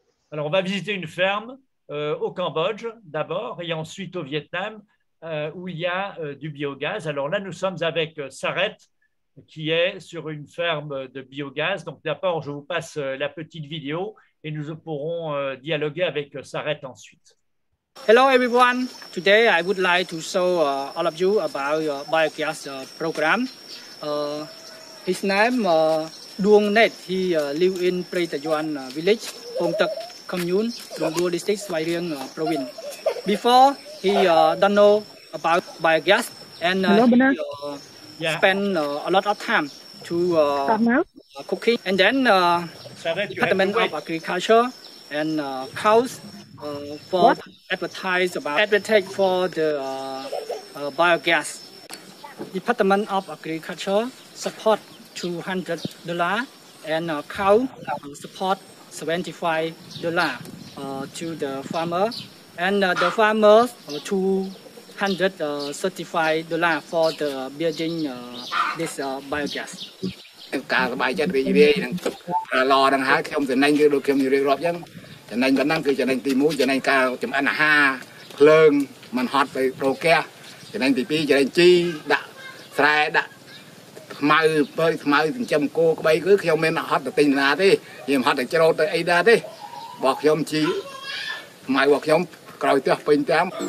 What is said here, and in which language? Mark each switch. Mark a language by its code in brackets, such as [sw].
[fr] Alors, on va visiter une ferme au Cambodge d'abord et ensuite au Vietnam où il y a du biogaz. Alors là, nous sommes avec Saret qui est sur une ferme de biogaz. Donc d'abord, je vous passe la petite vidéo et nous pourrons dialoguer avec Saret ensuite. [en] Hello everyone. Today I would like to show all of you about biogas program. His name Duong Net. He live in Pretajuan village, Phong Tec commune, Long Du district, Svay Rieng province. Before he don't know about biogas and he spend a lot of time to cooking, and then Department of Agriculture and cows for advertise for the biogas. Department of Agriculture support $200 and cow support $75 to the farmer, and the farmer $235 for the building this biogas. [km] ការសบายចិត្តរីករាយនឹងល្អនឹងហើយខ្ញុំចំណេញគឺដូចខ្ញុំនិយាយរាប់អញ្ចឹងចំណេញប៉ុណ្ណឹងគឺចំណេញទី1ចំណេញការចម្អិនអាហារភ្លើងមិនហត់ទៅប្រូហ្គាសចំណេញទី2ចំណេញជីដាក់ស្រែដាក់ខ្មៅបើខ្មៅចិញ្ចឹមគោក្បីគឺខ្ញុំមិនហត់ទៅទិញណាទេខ្ញុំហត់ទៅច្រូតទៅអីដែរទេរបស់ខ្ញុំជីខ្មៅរបស់ខ្ញុំក្រោយផ្ទះពេញតាម